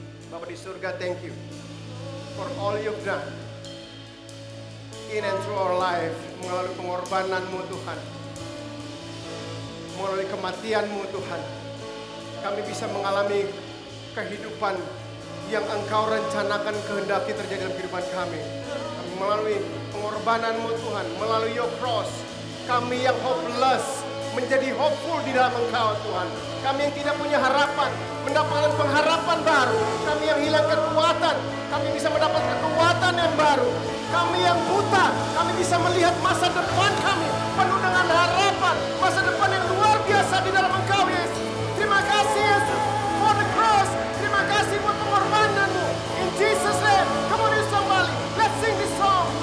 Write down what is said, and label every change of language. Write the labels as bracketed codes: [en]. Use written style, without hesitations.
[id] Bapa di surga, [en] thank you for all you've done in and through our life. [id] Melalui pengorbanan-Mu Tuhan, melalui kematian-Mu Tuhan, kami bisa mengalami kehidupan yang Engkau rencanakan kehendaki terjadi dalam kehidupan kami. Melalui pengorbanan-Mu Tuhan, melalui [en] your cross, [id] kami yang hopeless menjadi hopeful di dalam Engkau Tuhan. Kami yang tidak punya harapan mendapatkan pengharapan baru. Kami yang hilang kekuatan, kami bisa mendapat kekuatan yang baru. Kami yang buta, kami bisa melihat masa depan kami penuh dengan harapan, masa depan yang luar biasa di dalam Engkau Yesus. Terima kasih Yesus [en] for the cross. [id] Terima kasih buat pengorbanan-Mu. [en] In Jesus name, come on somebody, let's sing this song.